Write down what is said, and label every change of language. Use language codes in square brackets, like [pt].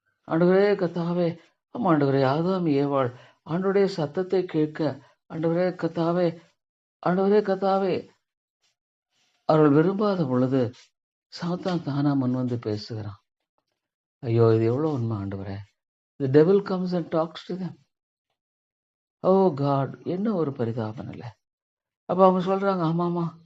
[ta] ஆண்டவரே கர்த்தாவே, ஆமா ஆண்டவரே, ஆதாம் ஏவாள் ஆண்டவருடைய சத்தத்தை கேட்க ஆண்டவரே கர்த்தாவே அவர்கள் விரும்பாத பொழுது சாத்தான் தானா முன் வந்து பேசுகிறான். ஐயோ, இது எவ்வளவு உண்மை ஆண்டவரே. [en] The devil comes and talks to them. [ta] Oh God, என்ன ஒரு பரிதாபம் இல்லை. அப்ப அவங்க சொல்றாங்க, ஆமாமா.